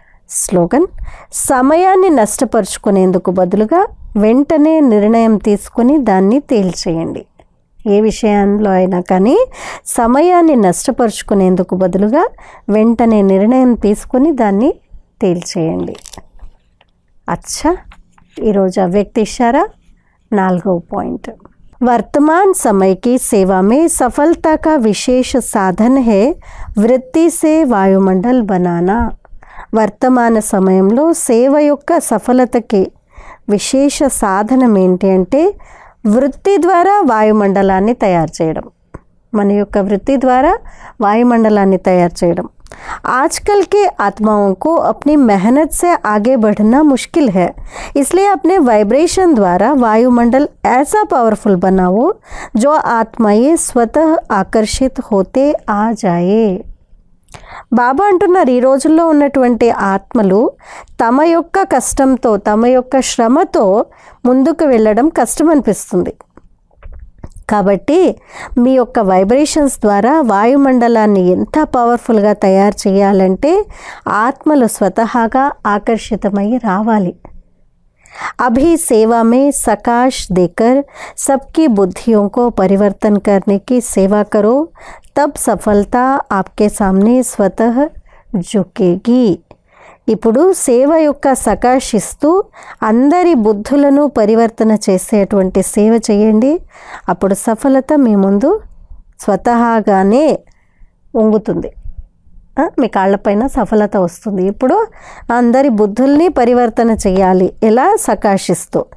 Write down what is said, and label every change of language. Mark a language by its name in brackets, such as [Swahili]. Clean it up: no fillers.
[Telugu] Slogan, సమయాన్ని నష్టపరుచుకునేందుకు బదులుగా వెంటనే నిర్ణయం తీసుకొని దాన్ని తేల్చేయండి. ఏ విషయంలో అయినా కానీ సమయాన్ని నష్టపరుచుకునేందుకు బదులుగా వెంటనే నిర్ణయం తీసుకొని దాన్ని తేల్చేయండి. [Hindi] अच्छा, [Telugu] ఈరోజు అవ్యక్త ఇషారా 4వ పాయింట్. [Hindi] वर्तमान समय की सेवा में सफलता का विशेष साधन है वृत्ति से वायुमंडल बनाना. [Telugu] వర్తమాన సమయంలో సేవ యొక్క సఫలతకి విశేష సాధనం ఏంటి అంటే వృత్తి ద్వారా వాయుమండలాన్ని తయారు చేయడం. మన యొక్క వృత్తి ద్వారా వాయుమండలాన్ని తయారు చేయడం. [Hindi] आजकल के आत्माओं को अपनी मेहनत से आगे बढ़ना मुश्किल है, इसलिए अपने वाइब्रेशन द्वारा वायुमंडल ऐसा पावरफुल बनाओ जो आत्माएं स्वतः आकर्षित होते आ जाए. [Telugu] బాబా అంటున్నారు, ఈ రోజుల్లో ఉన్నటువంటి ఆత్మలు తమ యొక్క కష్టంతో, తమ యొక్క శ్రమతో ముందుకు వెళ్ళడం కష్టం అనిపిస్తుంది. కాబట్టి మీ యొక్క వైబ్రేషన్స్ ద్వారా వాయుమండలాన్ని ఎంత పవర్ఫుల్గా తయారు చేయాలంటే ఆత్మలు స్వతహాగా ఆకర్షితమై రావాలి. [Hindi] अभी सेवा में सकाश देकर सबकी बुद्धियों को परिवर्तन करने की सेवा करो, तब सफलता आपके सामने स्वतः झुकेगी. [Telugu] ఇప్పుడు సేవ యొక్క సకాశిస్తూ అందరి బుద్ధులను పరివర్తన చేసేటువంటి సేవ చేయండి. అప్పుడు సఫలత మీ ముందు స్వతహాగానే వంగుతుంది. మీ కాళ్ళపైన సఫలత వస్తుంది. ఇప్పుడు అందరి బుద్ధుల్ని పరివర్తన చేయాలి. ఎలా? సకాశిస్తూ.